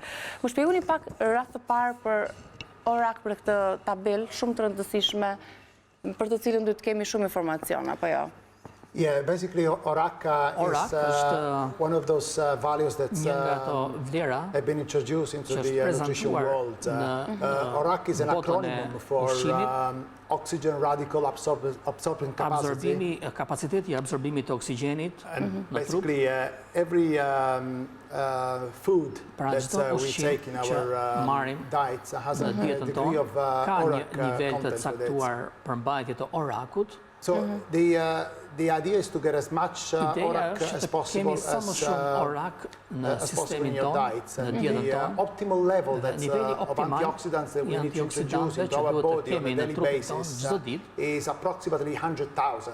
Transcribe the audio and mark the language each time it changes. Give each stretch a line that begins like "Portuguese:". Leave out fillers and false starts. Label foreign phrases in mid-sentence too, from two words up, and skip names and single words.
Albanian: Më shpjegoni pak rast të parë për orak për këtë tabel shumë të rëndësishme për të cilën duhet kemi shumë informacion, apo jo?
English: Yeah, basically orak is one of those values that have been introduced into the nutrition world. Orak is an acronym for oxygen radical absorbing capacity.
Albanian: Kapaciteti i absorbimit të oksigjenit në trup.
English: Basically, every food that we take in our diets has a degree of orak
Albanian: nivel të
English: content
Albanian: caktuar përmbajtje të orakut.
English: So the idea is to get as much orak as possible in your diets. And the optimal level of antioxidants that we need to introduce into our body on a daily basis is approximately 100,000.